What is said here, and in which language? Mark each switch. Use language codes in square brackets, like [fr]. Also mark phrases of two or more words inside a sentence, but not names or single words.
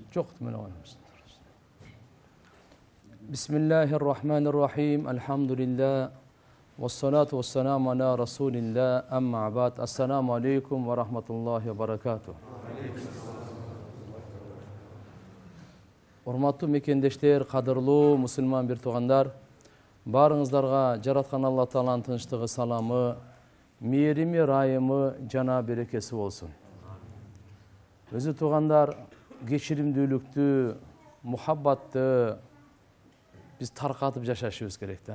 [kk] Жоқ, мен оғанымыз. [ar] بسم الله الرحمن الرحيم. Elhamdülillah. والصلاة والسلام على رسول الله. أما بعد. السلام عليكم ورحمة الله وبركاته. [ky] Урматтуу мекендештер, кадырлуу мусулман бир туугандар, баарыңыздарга жараткан Алла Тааланын тынчтыгы, саламы, мээрими, райымы, жана берекеси болсун. Өзү туугандар, кечиримдүүлүктү, мухаббатты биз таркатып жашашыбыз керек да.